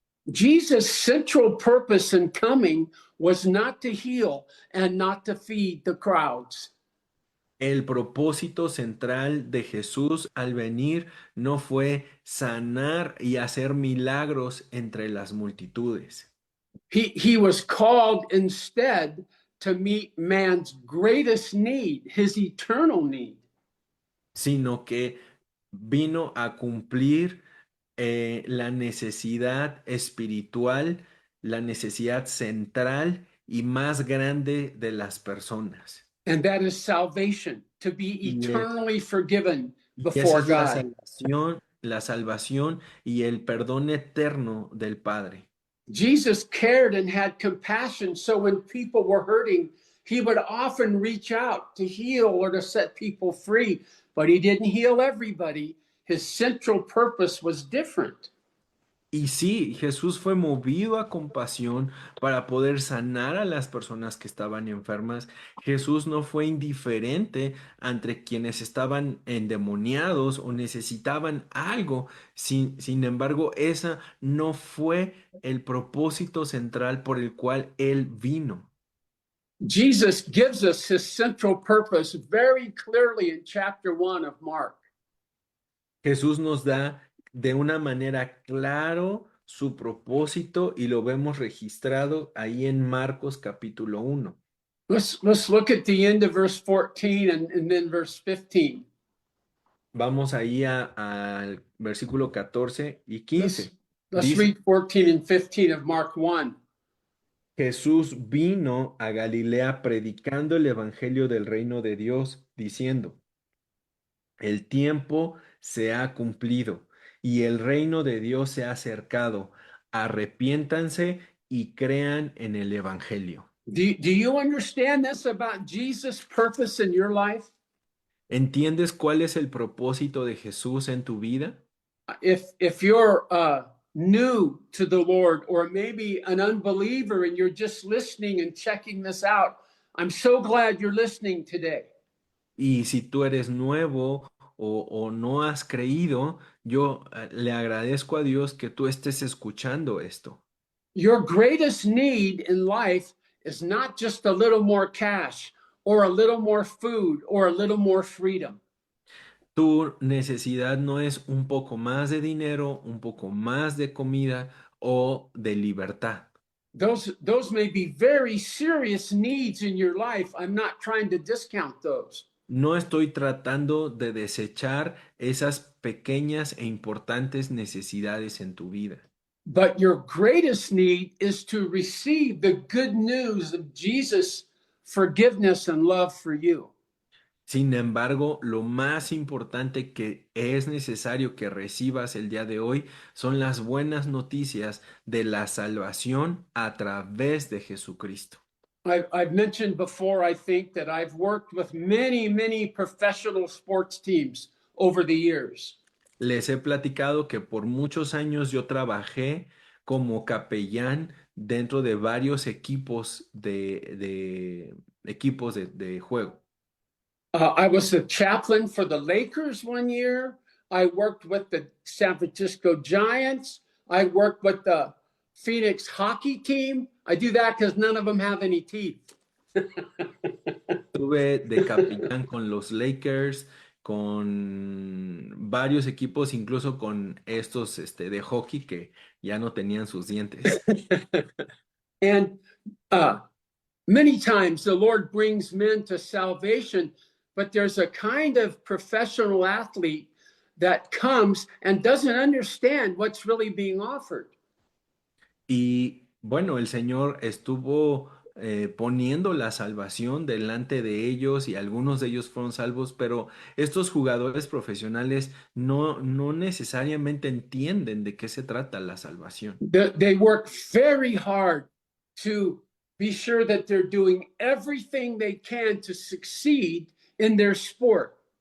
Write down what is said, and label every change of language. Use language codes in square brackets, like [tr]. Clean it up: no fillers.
[en] Jesus' central purpose in coming was not to heal and not to feed the crowds. [es] El propósito central de Jesús al venir no fue sanar y hacer milagros entre las multitudes. [en] He was called instead to meet man's greatest need, his eternal need. [es] Sino que vino a cumplir la necesidad espiritual, la necesidad central y más grande de las personas. [en] And that is salvation, to be eternally forgiven [es] Y [en] before [es] esa es [en] God. [es] la salvación y el perdón eterno del Padre. [en] Jesus cared and had compassion, so when people were hurting, he would often reach out to heal or to set people free, but he didn't heal everybody. His central purpose was different. [es] Y sí, Jesús fue movido a compasión para poder sanar a las personas que estaban enfermas. Jesús no fue indiferente ante quienes estaban endemoniados o necesitaban algo. Sin embargo, esa no fue el propósito central por el cual Él vino. [en] Jesus gives us his central purpose very clearly in chapter 1 of Mark. [es] Jesús nos da de una manera claro su propósito y lo vemos registrado ahí en Marcos capítulo 1. [en] Let's look at the end of verse 14 and then verse 15. [es] Vamos ahí al versículo 14 y [en] Let's [es] 15. [en] let's [es] Dice, [en] read 14 and 15 of Mark 1. [es] Jesús vino a Galilea predicando el evangelio del reino de Dios, diciendo, el tiempo se ha cumplido y el reino de Dios se ha acercado. Arrepiéntanse y crean en el evangelio. [en] Do you understand this about Jesus' purpose in your life? [es] ¿Entiendes cuál es el propósito de Jesús en tu vida? [en] If you're new to the Lord, or maybe an unbeliever and you're just listening and checking this out, I'm so glad you're listening today. [es] Y si tú eres nuevo o no has creído, yo le agradezco a Dios que tú estés escuchando esto. [en] Your greatest need in life is not just a little more cash or a little more food or a little more freedom. [es] Tu necesidad no es un poco más de dinero, un poco más de comida o de libertad. [en] Those may be very serious needs in your life. I'm not trying to discount those. [es] No estoy tratando de desechar esas pequeñas e importantes necesidades en tu vida. [en] But your greatest need is to receive the good news of Jesus' forgiveness and love for you. [es] Sin embargo, lo más importante que es necesario que recibas el día de hoy son las buenas noticias de la salvación a través de Jesucristo. [en] I've mentioned before, I think, that I've worked with many professional sports teams over the years. Les he platicado que por muchos años yo trabajé como capellán dentro de varios equipos de juego. I was a chaplain for the Lakers one year. I worked with the San Francisco Giants. I worked with the Phoenix hockey team. I do that because none of them have any teeth. [es] Estuve de capitán con los Lakers, con varios equipos, incluso con estos de hockey que ya no tenían sus dientes. [en] And uh, many times the Lord brings men to salvation, but there's a kind of professional athlete that comes and doesn't understand what's really being offered. [es] Y bueno, el Señor estuvo poniendo la salvación delante de ellos y algunos de ellos fueron salvos, pero estos jugadores profesionales no necesariamente entienden de qué se trata la salvación. [en] They work very hard to be sure that they're doing everything they can to succeed in their sport.